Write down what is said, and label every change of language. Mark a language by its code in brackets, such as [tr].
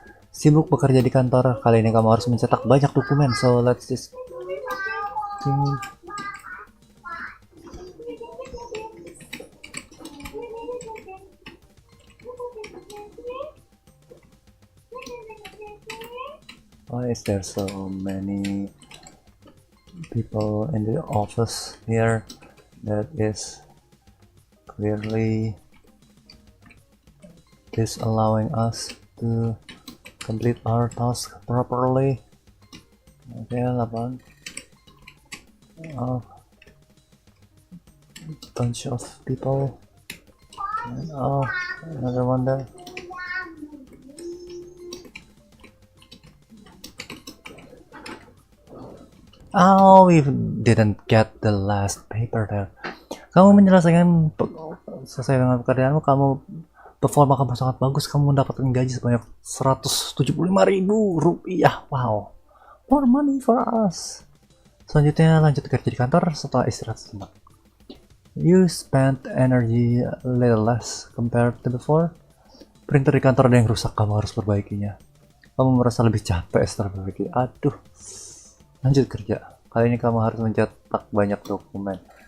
[id] Sibuk bekerja di kantor, kali ini kamu harus mencetak banyak dokumen. [en] So let's just why is there so many people in the office here? That is clearly disallowing us to complete our task properly. Okay, 8. Bunch of people. And, another one there. Oh, we didn't get the last paper there. [id] Kamu menyelesaikan selesai dengan pekerjaanmu, kamu performa kamu sangat bagus, kamu mendapatkan gaji sebanyak 175.000 rupiah. [en] Wow, more money for us. [id] Selanjutnya lanjut kerja di kantor setelah istirahat sejenak. [en] You spent energy a little less compared to before. [id] Printer di kantor ada yang rusak, kamu harus perbaikinya. Kamu merasa lebih capek setelah perbaiki. Aduh. Lanjut kerja. Kali ini kamu harus mencetak banyak dokumen.